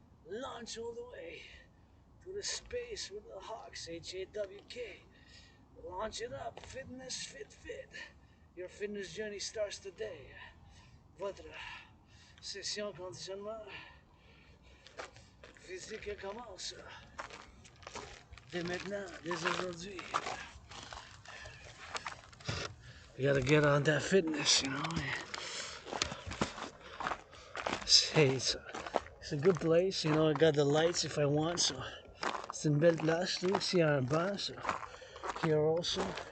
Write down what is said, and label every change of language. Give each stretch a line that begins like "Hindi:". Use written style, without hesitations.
English: Launch all the way to the space with the hawks. H-A-W-K. Launch it up. Fitness, fit. Your fitness journey starts today.
French: Votre session conditionnement physique commence dès maintenant, dès aujourd'hui.
English: You gotta get on that fitness, you know. Hey, it's a good place, you know. I got the lights if I want, so
French: c'est une belle place
English: too.
French: Ici, il y a un banc,
English: so here also.